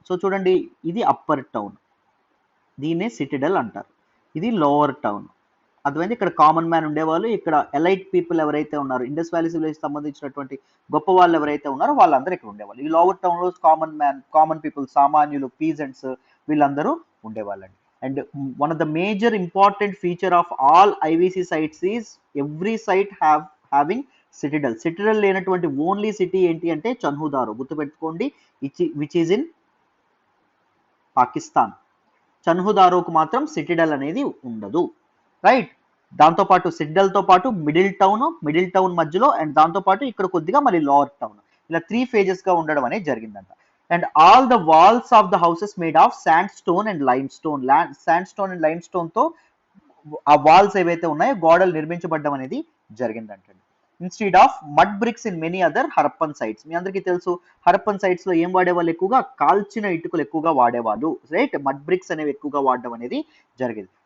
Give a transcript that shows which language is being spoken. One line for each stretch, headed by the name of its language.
Telugu: So చూడండి, ఇది upper town, దీన్నే సిటిడల్ అంటారు. ఇది లోవర్ టౌన్. అర్థమైంది? ఇక్కడ కామన్ మ్యాన్ ఉండేవాళ్ళు, ఇక్కడ ఎలైట్ పీపుల్ ఎవరైతే ఉన్నారో, ఇండస్ వ్యాలీ సివిలైజేషన్ సంబంధించినటువంటి గొప్ప వాళ్ళు ఎవరైతే ఉన్నారో వాళ్ళందరూ ఇక్కడ ఉండేవాళ్ళు. ఈ లోవర్ టౌన్ లో కామన్ మ్యాన్, కామన్ పీపుల్, సామాన్యులు, పీజెంట్స్ వీళ్ళందరూ ఉండేవాళ్ళండి.
English: And one of the major important feature of all IVC sites is every site having citadel.
Telugu: Citadel లేనటువంటి ఓన్లీ సిటీ ఏంటి అంటే చన్హుదారో. గుర్తుపెట్టుకోండి,
English: Which is in Pakistan.
Telugu: చన్హుదారోకు మాత్రం సిటిడల్ అనేది ఉండదు, రైట్? దాంతో పాటు సిటిడల్ తో పాటు మిడిల్ టౌన్ మధ్యలో, అండ్ దాంతో పాటు ఇక్కడ కొద్దిగా మళ్ళీ లోవర్ టౌన్, ఇలా 3 phases గా ఉండడం అనేది జరిగిందంట.
English: And all the walls of the houses made of sandstone and limestone. Sandstone and limestone
Telugu: తో ఆ వాల్స్ ఏవైతే ఉన్నాయో గోడలు నిర్మించబడడం అనేది జరిగిందంటండి.
English: Instead of mud bricks in many other Harappan sites.
Telugu: మీ అందరికీ తెలుసు హరప్పన్ సైట్స్ లో ఏం వాడేవాళ్ళు? ఎక్కువగా కాల్చిన ఇటుకలు ఎక్కువగా వాడేవాళ్ళు, రైట్? మడ్ బ్రిక్స్ అనేవి ఎక్కువగా వాడడం అనేది జరిగేది.